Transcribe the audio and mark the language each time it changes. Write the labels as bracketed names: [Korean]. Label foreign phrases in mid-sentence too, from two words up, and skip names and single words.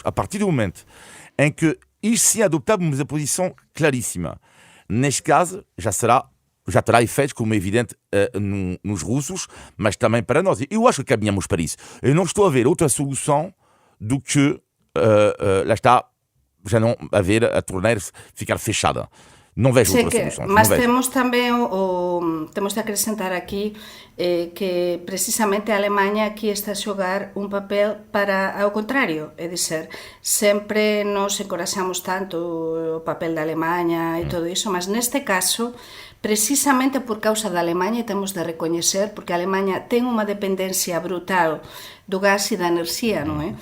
[Portuguese] A partir do momento em que isto se adoptarmos a posição claríssima, neste caso já terá efeitos, como é evidente, nos russos, mas também para nós. Eu acho que caminhamos para isso. Eu não estou a ver outra solução do que, lá está, já não haver a torneira ficar fechada. Non vejo outra solução. [Galician] Mas temos tamén temos de acrescentar aquí que precisamente a Alemanha aquí está a xogar un papel para ao contrario, é dizer, sempre nos encoraxamos tanto o papel da Alemanha e todo iso, mas neste caso precisamente por causa da Alemanha, temos de recoñecer, porque a Alemanha ten unha dependencia brutal do gas e da enerxía, non é?